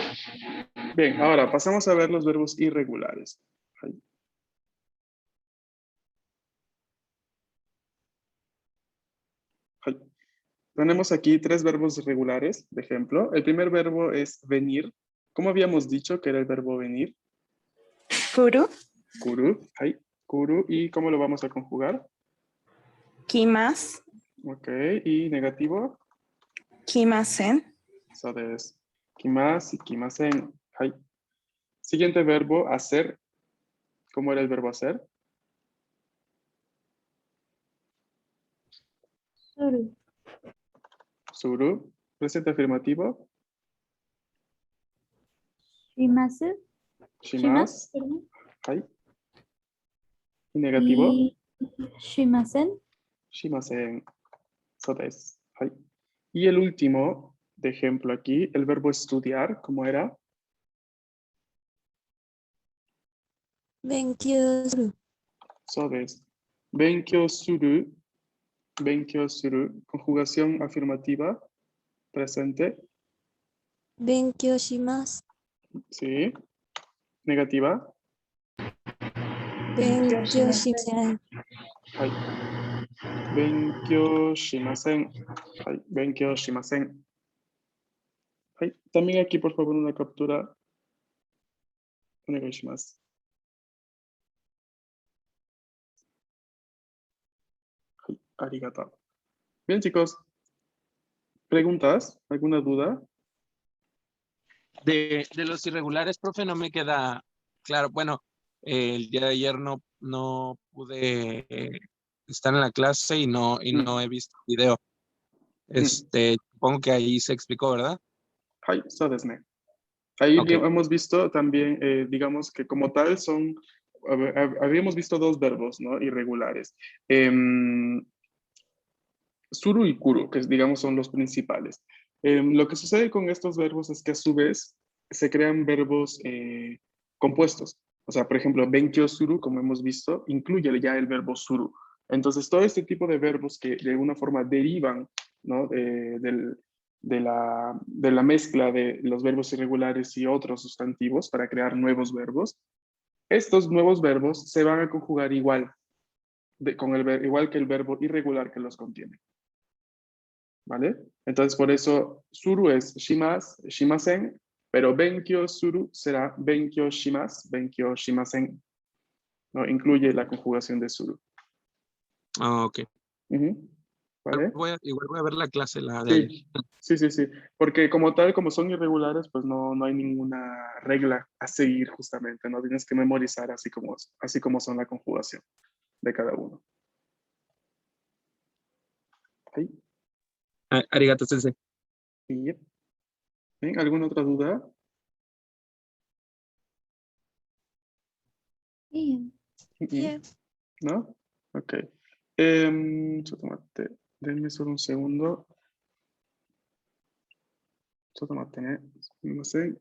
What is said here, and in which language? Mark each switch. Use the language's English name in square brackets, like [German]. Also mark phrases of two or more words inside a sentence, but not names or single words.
[Spanish] Bien, ahora pasamos a ver los verbos irregulares. [Japanese] はい。はい. [Spanish] Tenemos aquí tres verbos regulares, de ejemplo. El primer verbo es venir. ¿Cómo habíamos dicho que era el verbo venir? [Japanese] 来る、来る。はい. Kuru. [Spanish] ¿Y cómo lo vamos a conjugar? [Japanese] 来ます、 [Spanish] Ok. ¿Y negativo? [Japanese] 来ません、 [Spanish] Eso es. Kimasu y kimasen. Hai. Siguiente verbo, hacer. ¿Cómo era el verbo hacer? [Japanese] Suru. Suru. [Spanish] Presente afirmativo. [Japanese] Shimasu. Shimasu. [Spanish] Perdón. Hai. Y negativo. Y shimasen. [Japanese] Shimasen. [Spanish] Eso es. Hai. Y el último, de ejemplo aquí, el verbo estudiar. ¿Cómo era? [Japanese] 勉強する、 [Spanish] Eso es. [Japanese] 勉強する。勉強する. [Spanish] Conjugación afirmativa. Presente. [Japanese] 勉強します、 [Spanish] Sí. Negativa. [Japanese] 勉強しません、 Hai. Benkyou shimasen. Hai. Benkyou shimasen. Hai. [Spanish] También aquí, por favor, una captura. [Japanese] Onegaishimasu. はい。ありがとう. [Spanish] Bien, chicos. ¿Preguntas? ¿Alguna duda? De los irregulares, profe, no me queda claro, bueno, el día de ayer no pude estar en la clase y no he visto el video. Supongo que ahí se explicó, ¿verdad? [Japanese] はい、そうですね。Ahí [Spanish] Ok. hemos visto también, digamos que como tal son, habíamos visto dos verbos, ¿no? Irregulares. [Japanese] Suru y kuru, [Spanish] que digamos son los principales. Lo que sucede con estos verbos es que a su vez se crean verbos compuestos. O sea, por ejemplo, [Japanese] 勉強する, [Spanish] como hemos visto, incluye ya el verbo suru. Entonces, todo este tipo de verbos que de alguna forma derivan, ¿no? De la mezcla de los verbos irregulares y otros sustantivos para crear nuevos verbos, estos nuevos verbos se van a conjugar igual, igual que el verbo irregular que los contiene. ¿Vale? Entonces, por eso, suru es [Japanese] します、しません, [Spanish] pero [Japanese] 勉強する [Spanish] será [Japanese] 勉強します、勉強しません. [Spanish] ¿No? Incluye la conjugación de suru. Ah, ok. Ujú. ¿Vale? Igual voy a ver la clase, la de ayer. Sí. Porque como tal, como son irregulares, pues no hay ninguna regla a seguir justamente, ¿no? Tienes que memorizar así como son la conjugación de cada uno. Ahí. [Japanese] ありがとう、先生. [Spanish] Y, ¿bien? ¿Alguna otra duda? Bien. Bien. ¿No? Ok. Denme solo un segundo. No sé.